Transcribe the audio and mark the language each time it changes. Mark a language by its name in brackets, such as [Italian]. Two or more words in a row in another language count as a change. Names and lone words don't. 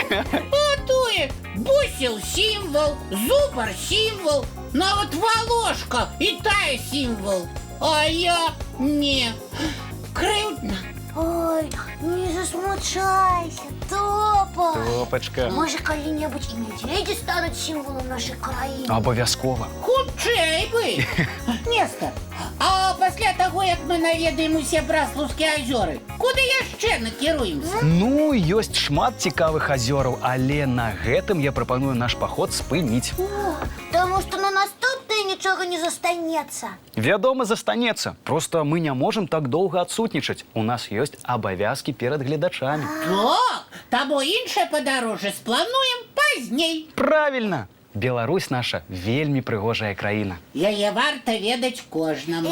[Belarusian] А тое, бусел сімвол, зубар сімвол, нават волошка і тая сімвол. А я не. Крыўдна. Ой, не засмучайся, Топа. Топачка. [Ukrainian] Може, коли-небудь і медведі стануть символом нашої країни? Обов'язково. [Belarusian] Хутчэй бы. Нестор, а пасля таго, як мы наведаем усе браслаўскія азёры, куды яшчэ накіруемся? Ну, ёсць шмат цікавых азёраў, але на гэтым я прапаную наш паход спыніць. [Ukrainian] Тому що на наступний нічого не застанеться. [Belarusian] Вядома, застанецца. Просто мы не можам так доўга адсутнічаць. У нас ёсць абавязкі перад гледачамі. Так, таму іншае падарожжа сплануем пазней. Правільна! Беларусь наша вельмі прыгожая краіна. Яе варта ведаць кожнаму.